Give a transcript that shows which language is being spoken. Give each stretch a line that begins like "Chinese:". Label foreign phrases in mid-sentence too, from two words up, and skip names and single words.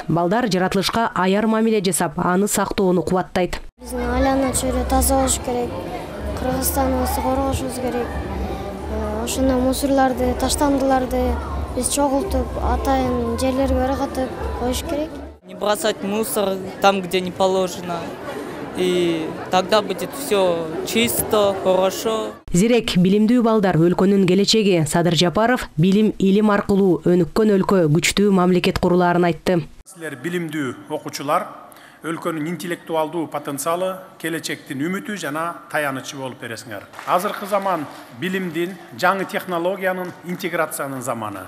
Kyrgyz: Балдар жаратылышка аяр мамиле жасап, аны сактоону кубаттайт. Биздин айлана чөйрө таза болуш керек. Кыргызстаныбызды коргошубуз керек. Ошондо мусорларды, таштандыларды биз чогултуп, атайын жерлерге ыргытып коюш керек.
Russian: Не бросать мусор там, где не положено. И тогда будет все чисто, хорошо.
Kyrgyz: Зирек билимдүү балдар өлкөнүн келечеги. Садыр Жапаров билим илим аркылуу өнүккөн өлкө күчтүү мамлекет курулаарын айтты. Силер билимдүү окуучулар өлкөнүн интеллектуалдуу потенциалы, келечектин үмүтү жана таянычы болуп бересиңер. Азыркы заман билимдин, жаңы технологиянын, интеграциянын заманы.